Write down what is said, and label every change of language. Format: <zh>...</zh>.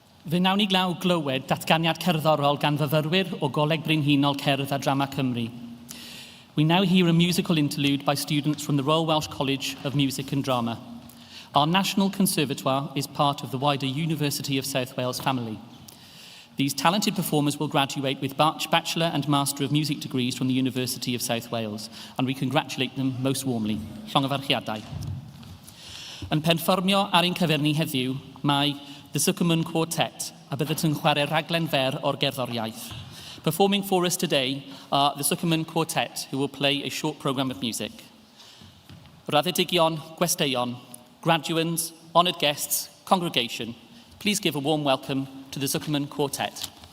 <cy>Fe wnawn ni glaw glywed datganiad cerddorol gan fyfyrwyr o Goleg Brenhinol Cerdd a Drama Cymru.</cy> <en>We now hear a musical interlude by students from the Royal Welsh College of Music and Drama. Our National Conservatoire is part of the wider University of South Wales family. These talented performers will graduate with Bachelor and Master of Music degrees from the University of South Wales, and we congratulate them most warmly.</en> <cy>Llongyfarchiadau. Yn perfformio ar ein cyfer ni heddiw, mae The Suckerman Quartet, a byddet yn chwarae raglen fer o'r gerddoriaeth.</cy> <en>Performing for us today are the Suckerman Quartet, who will play a short programme of music.</en> <cy>Raddedigion, gwesteion,</cy> <en>graduands, honoured guests, congregation, please give a warm welcome to the Suckerman Quartet.</en>